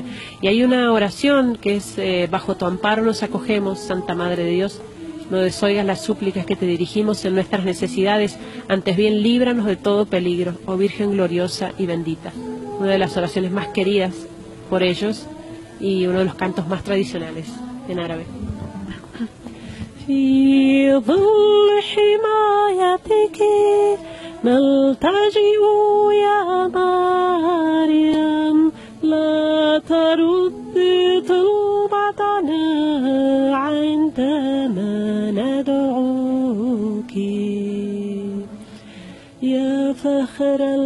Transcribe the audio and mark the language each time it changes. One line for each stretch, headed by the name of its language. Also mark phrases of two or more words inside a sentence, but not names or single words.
Spanish: Y hay una oración que es, bajo tu amparo nos acogemos, Santa Madre de Dios, no desoigas las súplicas que te dirigimos en nuestras necesidades, antes bien líbranos de todo peligro, oh Virgen gloriosa y bendita. Una de las oraciones más queridas por ellos y uno de los cantos más tradicionales en árabe.
Arabic: في ظل حمايتك نلتجئ يا مريم لا ترد طلبتنا عندما ندعوك يا فخر